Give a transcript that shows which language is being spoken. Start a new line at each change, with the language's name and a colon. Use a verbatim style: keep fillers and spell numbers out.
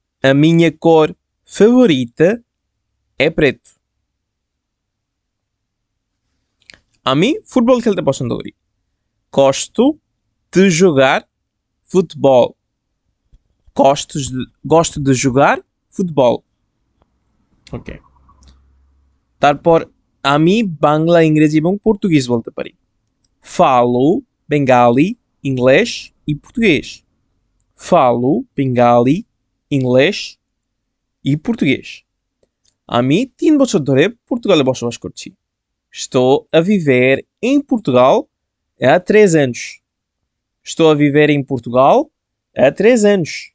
Portuguese: A minha cor favorita é preto.
Bangla: আমি football খেলতে পছন্দ করি।
Portuguese: Gosto de jogar futebol. Gosto de, gosto de jogar futebol. Ok.
Bangla: তারপর আমি বাংলা, ইংরেজি এবং পর্তুগিজ বলতে পারি।
Portuguese: Falo bengali, inglês e português. Falo bengali, inglês e português.
Bangla: আমি তিন বছর ধরে পর্তুগালে বসবাস করছি।
Portuguese: Estou a viver em Portugal há três anos. Estou a viver em Portugal há três anos.